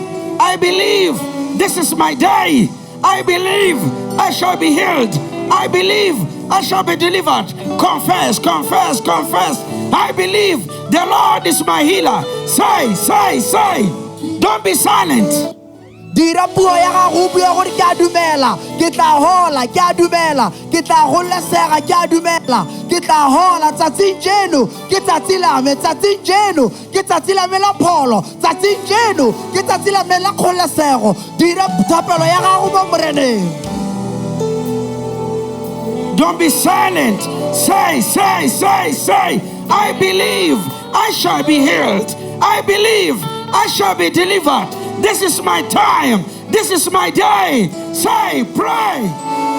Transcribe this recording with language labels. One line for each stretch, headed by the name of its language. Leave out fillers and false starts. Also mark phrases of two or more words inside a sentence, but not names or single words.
English: I believe this is my day. I believe I shall be healed. I believe I shall be delivered. Confess. I believe the Lord is my healer. Say. Don't be silent.
Tswana: Dira puo ya gago bua gore ke a dumela. Ke tla hola, ke a dumela. Ke tla golesega, ke a dumela. Ke tla hola tsatsing jeno. Ke tsatsi la me tsatsing jeno. Ke tsatsi la me la pholo. Tsatsing jeno. Ke tsatsi la me la kgolesego. Dira thapelo ya gago mo moreneng.
English: Don't be silent. Say. I believe I shall be healed. I believe I shall be delivered. This is my time. This is my day. Say, pray.